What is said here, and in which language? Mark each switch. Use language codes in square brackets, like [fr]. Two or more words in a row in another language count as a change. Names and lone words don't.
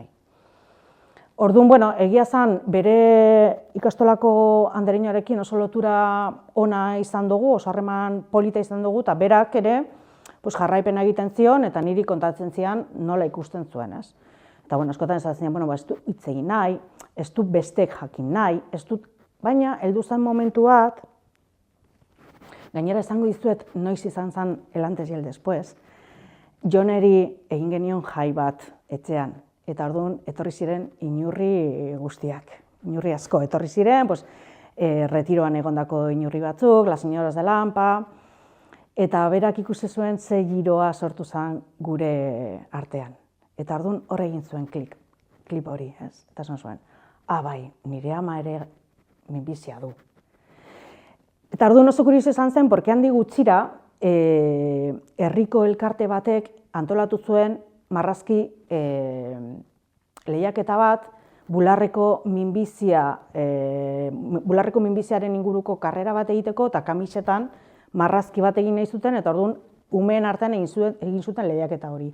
[eu] Orduan, bueno, egia zen, bere ikastolako andereñoarekin oso lotura ona izan dugu, oso harreman polita izan dugu, eta berak ere jarraipena egiten zion, eta niri kontatzen zian nola ikusten zuen, ez? Eta, bueno, askotan esaten zian, bueno, ez du hitz egin nahi, ez du bestek jakin nahi, ez dut, baina, heldu zen momentu bat, gainera esango dizuet noiz izan zen [es] el antes y el después, [eu] Joneri egin genion jai bat etxean, eta orduan etorri ziren inurri guztiak. Inurri asko etorri ziren, retiroan egondako inurri batzuk, [es] las señoras de Lampa, [eu] eta berak ikusi zuen ze giroa sortu zen gure artean. Eta orduan hor egin zuen klip hori, ez? Eta esan zuen, bai, nire ama ere minbizia du. Eta orduan oso kurioso izan zen, porque handi gutxira, herriko elkarte batek antolatu zuen marrazki lehiaketa bat, bularreko minbiziaren inguruko karrera bat egiteko eta kamisetan marrazki bat egin nahi zuten, eta orduan umeen artean egin zuten lehiaketa hori.